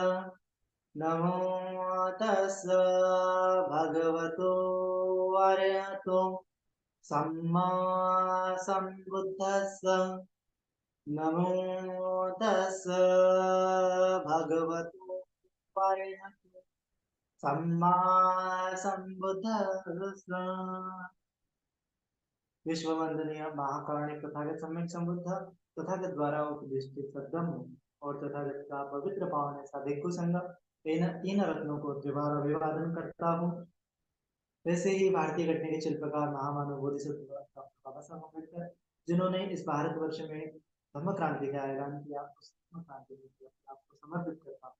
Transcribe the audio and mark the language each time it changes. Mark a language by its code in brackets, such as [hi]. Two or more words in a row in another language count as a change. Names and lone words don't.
[pi] नमो तस् भगवतो अरहतो सम्मा सम्बुद्धस्स। नमो तस् भगवतो अरहतो सम्मा सम्बुद्धस्स। [hi] विश्व वंदनीय महाकारुणिक तथागत सम्यक संबुद्ध तथागत द्वारा उपदिष्टित सद्गम और तथागत का पवित्र पावन ऐसा भिक्षु संघ तीन रत्नों को त्रिवार अभिवादन करता हूँ। वैसे ही भारतीय घटने के शिल्पकार महामानव बोधिसत्व बाबा साहब अम्बेडकर, जिन्होंने इस भारतवर्ष में धम्म क्रांति का ऐलान किया, उस धम्म क्रांति को आपको समर्पित करता हूँ।